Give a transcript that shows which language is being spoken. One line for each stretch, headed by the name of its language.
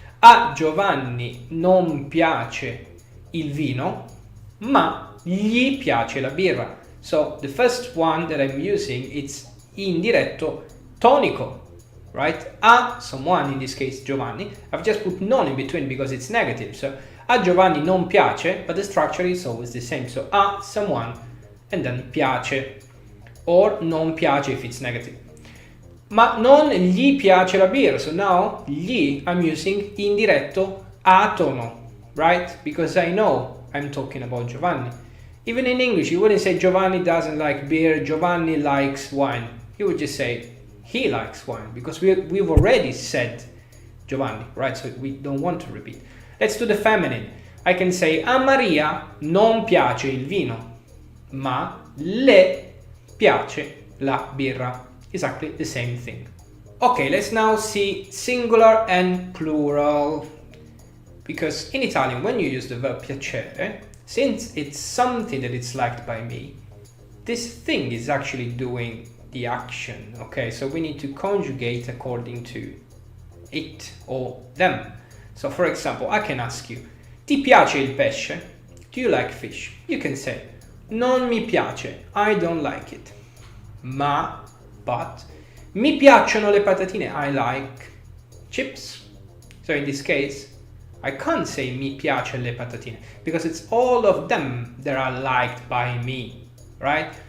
Italian: A Giovanni non piace il vino, ma gli piace la birra.
English: So the first one that I'm using, it's indiretto tonico, right? A someone, in this case Giovanni. I've just put non in between because it's negative. So
Italian: a Giovanni non piace,
English: but the structure is always the same. So a someone and then piace, or non piace if it's negative.
Italian: Ma non gli piace la birra.
English: So now gli, I'm using indiretto atono, right? Because I know I'm talking about Giovanni. Even in English, you wouldn't say Giovanni doesn't like beer, Giovanni likes wine. You would just say he likes wine, because we've already said Giovanni, right? So we don't want to repeat. Let's do the feminine. I can say
Italian: a Maria non piace il vino, ma le piace la birra.
English: Exactly the same thing. Okay, let's now see singular and plural. Because in Italian, when you use the verb piacere, since it's something that it's liked by me, this thing is actually doing the action, okay? So we need to conjugate according to it or them. So for example, I can ask you,
Italian: ti piace il pesce?
English: Do you like fish? You can say,
Italian: non mi piace,
English: I don't like it.
Italian: Ma,
English: but,
Italian: mi piacciono le patatine,
English: I like chips. So in this case, I can't say
Italian: mi piace le patatine,
English: because it's all of them that are liked by me, right?